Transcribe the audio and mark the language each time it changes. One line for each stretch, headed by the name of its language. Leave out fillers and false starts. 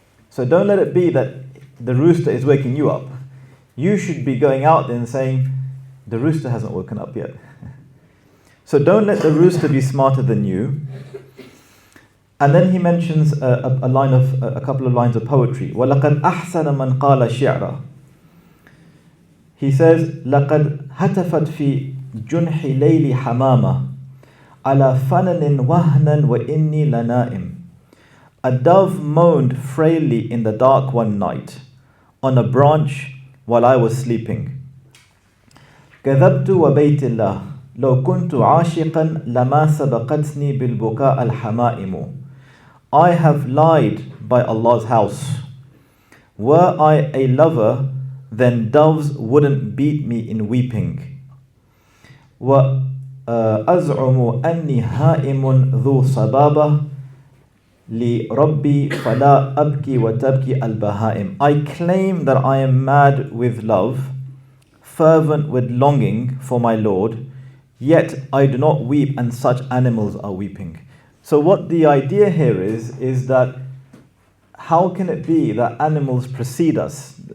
English: So don't let it be that the rooster is waking you up. You should be going out there and saying, the rooster hasn't woken up yet. So don't let the rooster be smarter than you. And then he mentions a couple of lines of poetry.
Arabic: وَلَقَدْ أَحْسَنَ مَنْ قَالَ شِعْرًا. He says, لَقَدْ هَتَفَتْ فِي جُنْحِ لَيْلِ حَمَامًا عَلَى فَنَنٍ وَهْنًا وَإِنِّي لَنَائِمٌ.
English: A dove moaned frailly in the dark one night on a branch while I was sleeping.
Arabic: كذبت وبيت الله لو كنت عاشقا لما سبقتني بالبكاء الحمائم.
English: I have lied by Allah's house. Were I a lover, then doves wouldn't beat me in weeping.
Arabic: وأزعم أني هائم ذو صبابة لربي فلا أبكي وتبكي البهائم.
English: I claim that I am mad with love, fervent with longing for my Lord, yet I do not weep and such animals are weeping. So what the idea here is that how can it be that animals precede us?